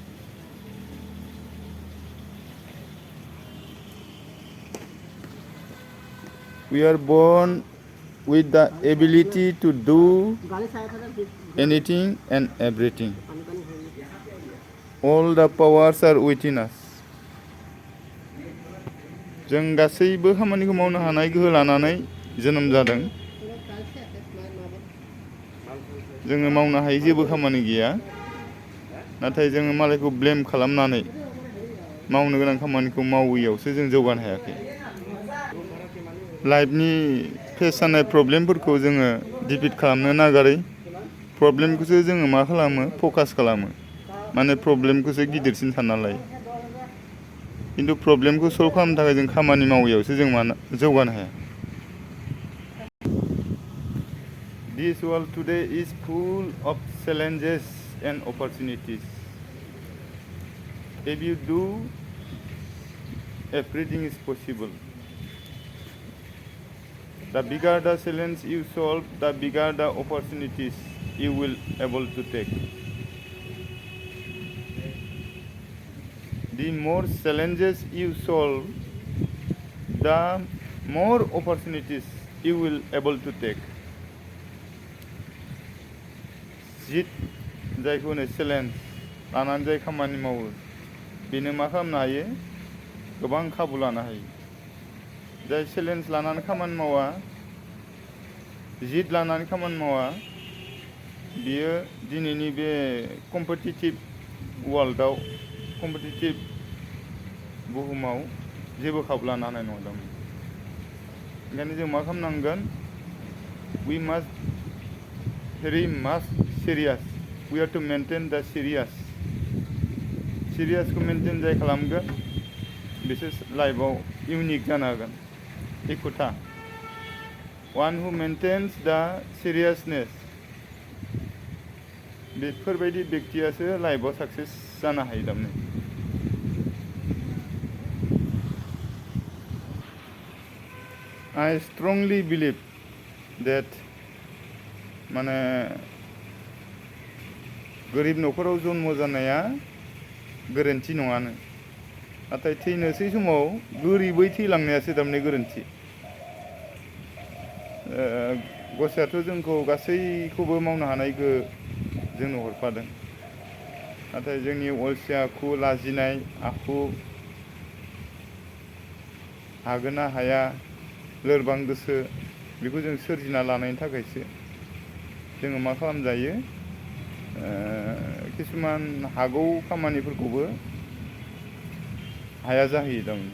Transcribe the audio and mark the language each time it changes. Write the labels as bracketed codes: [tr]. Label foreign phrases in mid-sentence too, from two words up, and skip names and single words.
[en] We are born with the ability to do anything and everything. All the powers are within us. [brx] जों गासैबो खामानिखौ मावनो हानाय गोहो लानानै जोनोम जादों। जोङो मावनो हायै जेबो खामानि गैया, नाथाय जोङो मालायखौ ब्लेम खालामनानै मावनो गोनां खामानिखौ मावैयावसो जों जौगानो हायाखै। [en] lifeनि face [brx] जानाय प्रब्लेमफोरखौ जोङो डिफिट खालामनो नागारै प्रब्लेमखौसो जोङो मा खालामो, फकास खालामो। माने प्रब्लेमखौसो गिदिरसिन सानना लायो। खिन्थु प्रब्लेमखौ सल्भ खालामनो थाखाय जों खामानि मावैयावसो जों जौगानो हाया। [en] This world today is full of challenges and opportunities. If you do, everything is possible. The bigger the challenge you solve, the bigger the opportunities you will able to take. The more challenges you solve, the more opportunities you will able to take. [brx] जित जायखौ होनो चेलेन्ज लानानै जाय खामानि मावो बेनो मा खालामनो हायो, गोबां खाबु लानो हायो। जाय चेलेन्ज लानानै खामानि मावा, जित लानानै खामानि मावा, बियो दिनैनि बे [en] competitive worldआव, [brx] कम्पिटिटिभ बुहुमाव जेबो खाबु लानो हानाय नङा। ओंखायनो जों मा खालामनांगोन, [en] we must very much serious. We have to maintain the serious. [brx] Seriousखौ मेनटेन जाय खालामगोन बिसोर लाइफआव इउनिक जानो हागोन। [en] एखुथा one who maintains the seriousness, [brx] बेफोरबायदि व्यक्तियासो लाइफआव साक्सेस जानो हायो थारमाने। [en] I strongly believe that [brx] माने गोरिब न'खराव जन्म जानाया गोरोन्थि नङानो, नाथाय थैनोसै समाव गोरिबै थैलांनायासो थारमाने गोरोन्थि। गसाइयाथ' जोंखौ गासैखौबो मावनो हानाय गोहो जोंनो हरफादों, नाथाय जोंनि अलसिया आखु, लाजिनाय आखु, हागोन ना हाया, लोरबां गोसो, बेखौ जों सोरजिना लानायनि थाखायसो जोङो मा खालामजायो, किसुमान हागौ खामानिफोरखौबो हाया जाहैयो थारमाने।